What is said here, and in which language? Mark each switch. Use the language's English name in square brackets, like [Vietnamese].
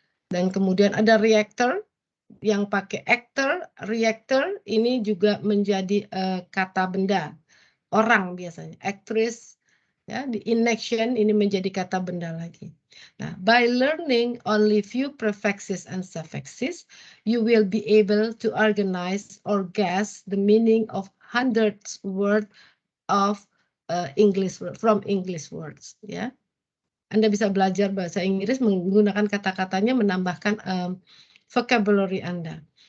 [Indonesian] Dan kemudian ada reactor yang pakai actor, reactor ini juga menjadi kata benda. Orang biasanya, actress. Ya, di inaction ini menjadi kata benda lagi. [English] Nah, by learning only few prefixes and suffixes, you will be able to organize or guess the meaning of hundreds words of English from English words. Ya, [Indonesian] Anda bisa belajar bahasa Inggris menggunakan kata-katanya, menambahkan vocabulary Anda.